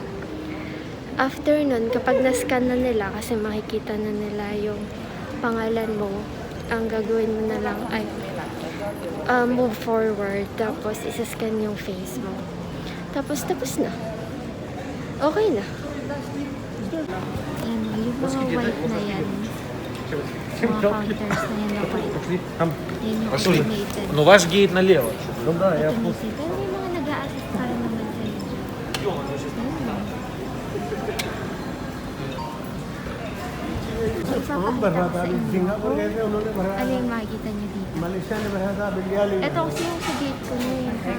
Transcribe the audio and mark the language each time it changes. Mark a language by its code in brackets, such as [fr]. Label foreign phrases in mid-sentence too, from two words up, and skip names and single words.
[tl] After nun, kapag na-scan na nila, kasi makikita na nila yung pangalan mo, ang gagawin mo na lang ay [en] move forward, [tl] tapos isa-scan yung face mo. Tapos na. Okay na. Yan, yung mga white na yan. Mga counters na yan na white. Yan yung automated. [ru] Ну, ваш гейт налево. Ну да, я [tl] Automated. Pero may mga nag-a-assist para naman sa inyo. Ipapakita ko sa inyo ano yung makikita nyo dito. Ito kasi yung sa gate ko na yun, ha?